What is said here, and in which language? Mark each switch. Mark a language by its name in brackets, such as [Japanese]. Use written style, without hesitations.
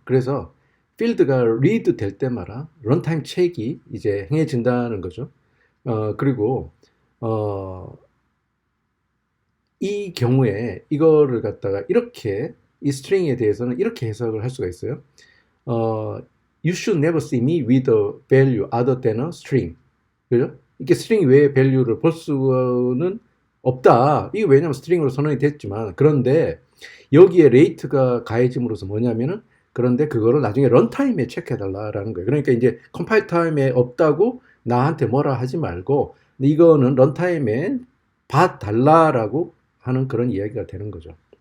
[Korean] 그래서 필드가 read 될 때마다 런타임 체크가 이제 행해진다는 거죠. 그리고 이 경우에 이거를 갖다가 이렇게 이 스트링에 대해서는 이렇게 해석을 할 수가 있어요. [English] You should never see me with a value other than a string. [Korean] 그죠? 이게 스트링 외의 밸류를 볼 수는 없다. 이게 왜냐면 스트링으로 선언이 됐지만, 그런데 여기에 레이트가 가해짐으로써 뭐냐면은, 그런데 그거를 나중에 런타임에 체크해달라라는 거예요. 그러니까 이제 컴파일 타임에 없다고 나한테 뭐라 하지 말고, 이거는 런타임에 봐달라라고 하는 그런 이야기가 되는 거죠.